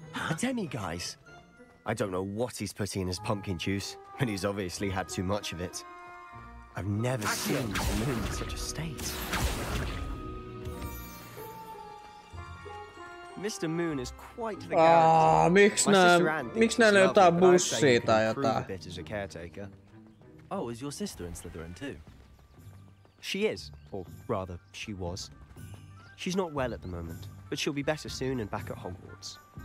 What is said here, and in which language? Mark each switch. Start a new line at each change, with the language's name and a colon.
English: A Demi, guys. I don't know what he's putting in his pumpkin juice, but he's obviously had too much of it. I've never seen the moon in such a state. Mr. Moon is quite the character.
Finnish: Miksi näillä on jotain bussia tai jotain?
English: Oh, is your sister in Slytherin too? She is, or rather, she was. She's not well at the moment, but she'll be better soon and back at Hogwarts.